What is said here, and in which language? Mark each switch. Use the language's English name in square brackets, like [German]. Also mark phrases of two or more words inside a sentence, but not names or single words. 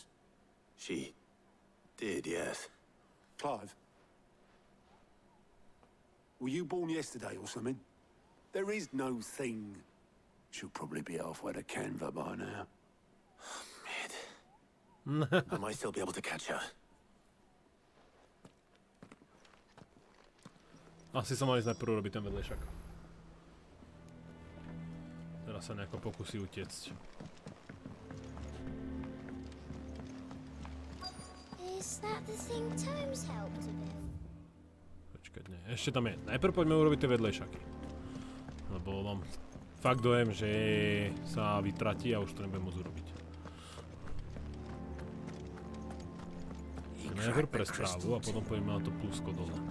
[English] She did, yes. Clive? Were you born yesterday or something? There is no thing. She'll probably be halfway to Canva by now. Mid. I might still be able to catch her. [Slovak] Asi sa mali najprv robiť ten vedlejšak. Teraz sa nejako pokusí utiecť. [English] Is that the thing Tomes helped to build? [Slovak] Počkať, nie. Ešte tam je. Najprv poďme urobiť tie vedlejšaky. Lebo mám fakt dojem, že sa vytratí a už to nebudem môcť urobiť. Najprv pre správu a potom poďme na to plusko dole.